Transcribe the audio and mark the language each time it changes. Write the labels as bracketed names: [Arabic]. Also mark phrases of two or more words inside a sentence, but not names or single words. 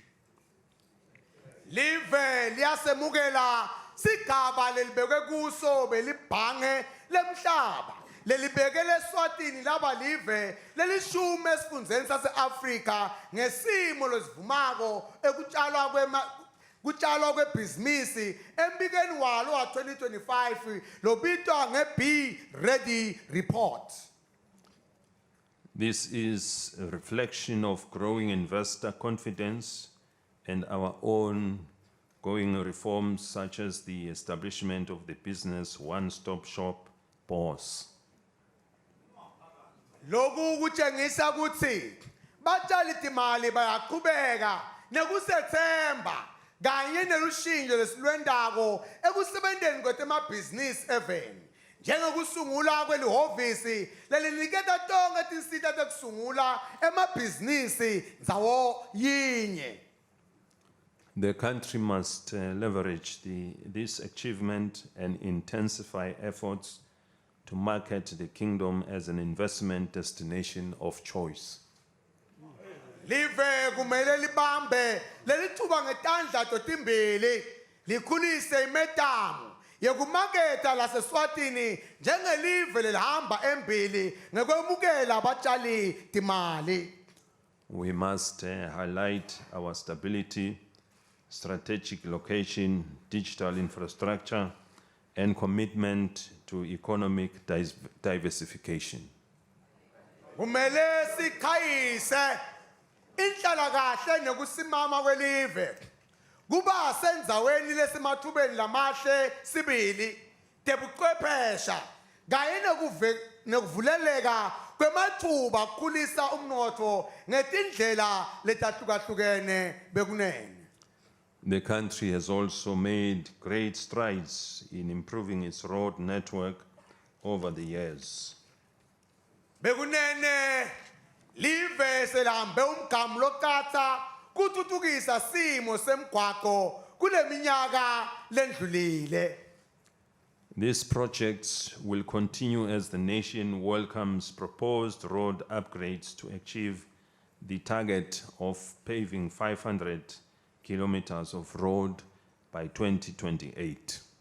[Swati] Live liyasemukela sigaba lelibekwe kuso belibhange lemhlaba lelibekele Eswatini laba live lelishumi esifundzeni sase-Afrika ngesimo losivumako kutshalwa kwebhizinisi embikeni walo wa 2025 lobitwa nge-Be Ready report. [English] This is a reflection of growing investor confidence and our own ongoing reforms such as the establishment of the Business One-Stop Shop BOSS. [Swati] Loku kutshengisa ukuthi batshali timali bayaqhubeka nekusethemba kanye nelushintsho lesilwendako ekusebenteni kwetemabhizinisi eveni njengokusungula kwelihhovisi leliniketa tonke tinsita tekusungula emabhizinisi ndzawo yinye. [English] The country must leverage this achievement and intensify efforts to market the kingdom as an investment destination of choice. [Swati] Live kumele libambe lelithuba ngetandla totimbili likhulise imetamu yekumaketa laseSwatini njengelive lelihamba embili ngekwemukela abatshali timali. [English] We must highlight our stability, strategic location, digital infrastructure, and commitment to economic diversification. [Swati] Kumele sikhayise inhlalakahle nekusimama kwelive kuba senzaweni lesemathubeni lamahle sibili tebuchwephesha kanye nekuvuleleka kwemathuba kukhulisa umnotfo ngetindlela letahlukahlukene bekunene. [English] The country has also made great strides in improving its road network over the years. [Swati] Bekunene live selambe umgamu lokatsa kuthuthukisa simo semgwaqo kule minyaka lendlulile. [English] These projects will continue as the nation welcomes proposed road upgrades to achieve the target of paving 500 kilometers of road by 2028.